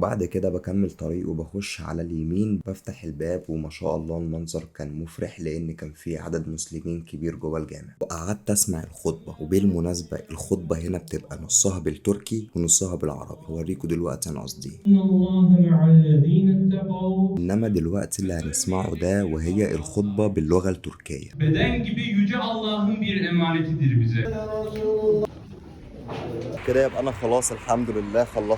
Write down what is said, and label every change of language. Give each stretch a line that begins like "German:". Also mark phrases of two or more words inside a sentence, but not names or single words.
Arabic: بعد كده بكمل طريق وبخش على اليمين، بفتح الباب وما شاء الله المنظر كان مفرح، لان كان في عدد مسلمين كبير جوه الجامع. وقعدت اسمع الخطبة، وبالمناسبة الخطبة هنا بتبقى نصها بالتركي ونصها بالعربي. هوريكم دلوقتي انا قصدي إيه. إن الله مع الذين اتقوا. انما دلوقتي اللي هنسمعه ده وهي الخطبة باللغة التركية.
Turkish: Beden gibi yüce Allah'ın bir emanetidir bize.
Arabic: كده يبقى انا خلاص الحمد لله خلصت